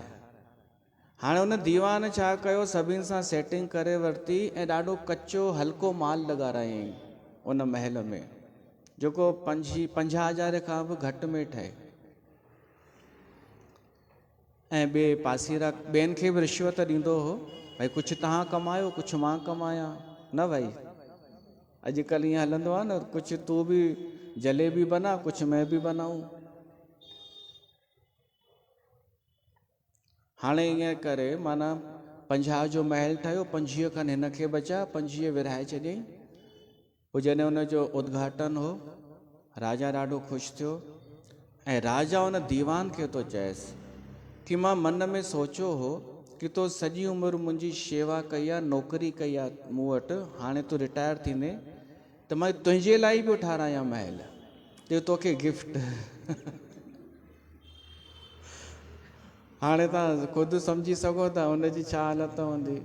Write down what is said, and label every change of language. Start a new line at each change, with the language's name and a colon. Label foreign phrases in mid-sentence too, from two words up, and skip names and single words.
Sindhi: हाणे हुन दीवान छा कयो, सभिनि सां सेटिंग करे वरिती ऐं ॾाढो कचो हल्को माल लॻारायईं उन महल में, जेको 50,000 खां बि घटि में ठहे। ऐं ॿिए पासीरा ॿियनि खे बि रिश्वत ॾींदो हो, भई कुझु तव्हां कमायो, कुझु मां कमायां, न भाई। अॼुकल्ह ईअं हलंदो आहे न, कुझु तूं बि जलेबी बना, कुझु मैं बि बनाऊं। हाणे ईअं करे माना 50 जो महल ठहियो, 25 खनि हिन खे बचा, 25 विरहाए छॾियईं। पोइ जॾहिं हुनजो उद्घाटन हो, राजा ॾाढो ख़ुशि थियो। ऐं राजा हुन दीवान खे थो चएसि कि मां मन में सोचियो हो कि तो सॼी उमिरि मुंहिंजी शेवा कई आहे, नौकरी कई आहे मूं वटि, हाणे तूं रिटायर थींदे त मां तुंहिंजे लाइ बि ठारायां महल, ॾियो तोखे गिफ्ट। हाणे तव्हां ख़ुदि सम्झी सघो था हुनजी छा हालत हूंदी।